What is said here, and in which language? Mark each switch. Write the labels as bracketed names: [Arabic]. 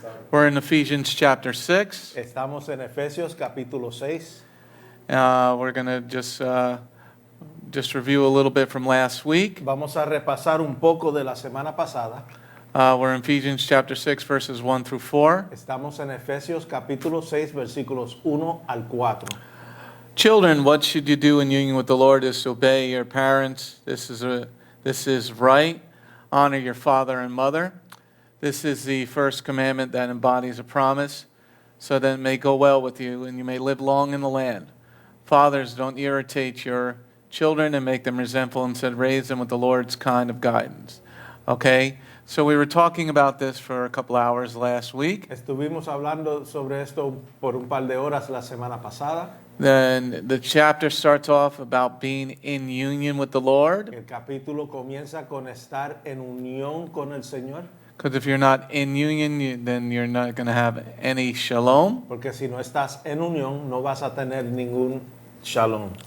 [English] We're in Ephesians chapter 6. [Spanish] Estamos en Efesios capítulo 6. [English] We're going to just review a little bit from last week. [Spanish] Vamos a repasar un poco de la semana pasada. [English] We're in Ephesians chapter 6, verses 1 through 4. [Spanish] Estamos en Efesios capítulo 6, versículos 1 al 4. [English] Children, what should you do in union with the Lord is to obey your parents. This is right. Honor your father and mother. This is the first commandment that embodies a promise, so that it may go well with you and you may live long in the land. Fathers, don't irritate your children and make them resentful. Instead, raise them with the Lord's kind of guidance. Okay? So we were talking about this for a couple hours last week. [Spanish] Estuvimos hablando sobre esto por un par de horas la semana pasada. [English] Then the chapter starts off about being in union with the Lord. [Spanish] El capítulo comienza con estar en unión con el Señor. [English] Because if you're not in union, then you're not going to have any shalom. [Spanish] Porque si no estás en unión, no vas a tener ningún shalom.